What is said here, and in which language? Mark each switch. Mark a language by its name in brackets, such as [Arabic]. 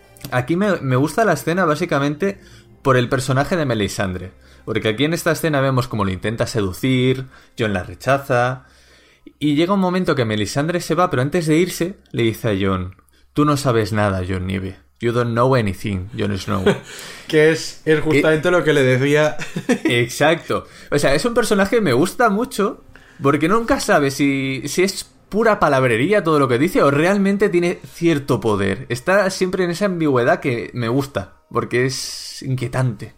[Spanish] Aquí me gusta la escena básicamente por el personaje de Melisandre, porque aquí en esta escena vemos cómo lo intenta seducir, Jon la rechaza, y llega un momento que Melisandre se va, pero antes de irse le dice a Jon: tú no sabes nada, Jon Nieve. [English] You don't know anything, Jon Snow. [Spanish] Que es justamente lo que le decía. Exacto. O sea, es un personaje que me gusta mucho porque nunca sabe si es pura palabrería todo lo que dice o realmente tiene cierto poder. Está siempre en esa ambigüedad que me gusta porque es inquietante.